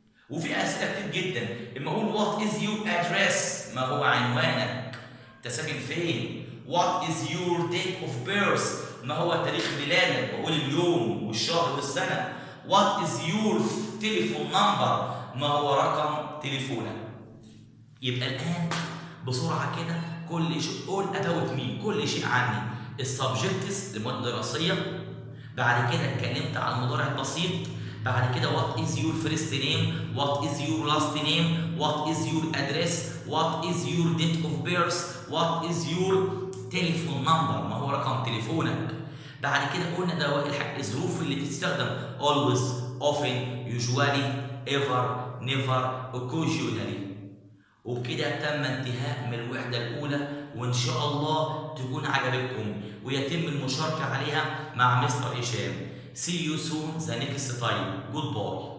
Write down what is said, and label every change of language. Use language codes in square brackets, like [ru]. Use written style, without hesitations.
[ar] وفي أسئلة كتير جدا. لما أقول [en] what is your address؟ [ar] ما هو عنوانك؟ أنت ساكن فين؟ [en] what is your date of birth؟ [ar] ما هو تاريخ ميلادك؟ بقول اليوم والشهر والسنة. [en] what is your telephone number؟ [ar] ما هو رقم تليفونك؟ يبقى الآن بسرعة كده كل شيء [en] all about me، [ar] كل شيء عني. السبجكتس للمواد الدراسية. بعد كده اتكلمت عن المضارع البسيط. بعد كده [en] what is your first name، what is your last name، what is your address، what is your date of birth، what is your telephone number، [ar] ما هو رقم تليفونك. بعد كده قلنا ده الظروف اللي بتستخدم always، often، usually، ever، never، occasionally. وبكده تم انتهاء من الوحدة الأولى، وإن شاء الله تكون عجبتكم ويتم المشاركة عليها مع مستر هشام. [en] See you soon the next time. Goodbye.